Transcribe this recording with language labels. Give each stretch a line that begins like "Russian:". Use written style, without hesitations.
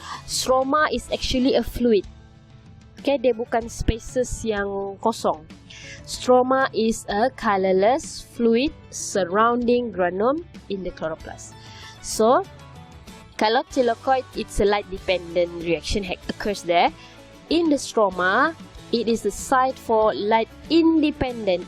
English: Stroma is actually a fluid.
Indonesian: Okay, dia bukan spaces yang kosong.
English: Stroma is a colorless fluid surrounding granum in the chloroplast. So, kalau thylakoid, it's a light dependent reaction occurs there. In the stroma, it is the site for light independent.